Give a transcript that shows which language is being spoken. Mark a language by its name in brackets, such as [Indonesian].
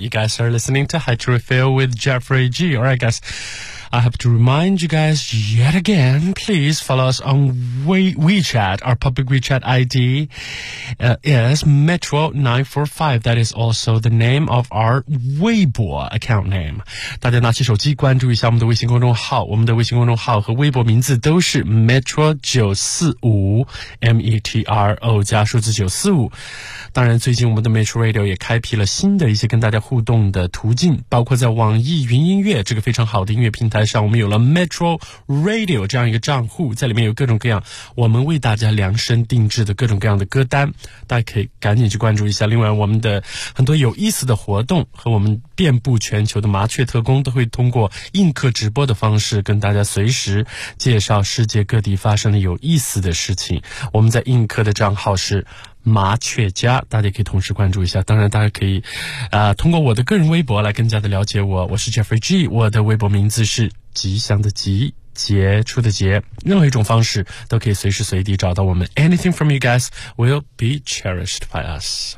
[English] You guys are listening to High to Refill with Jeffrey G. All right, guys. I have to remind you guys yet again, please follow us on WeChat. Our public WeChat ID is Metro945. That is also the name of our Weibo account name. [Chinese] 大家拿起手机关注一下我们的微信公众号。我们的微信公众号和微博名字都是 Metro945, M-E-T-R-O 加数字945。当然最近我们的 Metro Radio 也开辟了新的一些跟大家互动的途径，包括在网易云音乐这个非常好的音乐平台上，我们有了 Metro Radio 这样一个账户，在里面有各种各样我们为大家量身定制的各种各样的歌单，大家可以赶紧去关注一下。另外我们的很多有意思的活动和我们遍布全球的麻雀特工都会通过映客直播的方式跟大家随时介绍世界各地发生的有意思的事情。我们在映客的账号是麻雀家，大家可以同时关注一下。当然大家可以通过我的个人微博来更加的了解我。我是 Jeffrey G， 我的微博名字是吉祥的吉，杰出的杰。任何一种方式都可以随时随地找到我们。 [English] Anything from you guys will be cherished by us.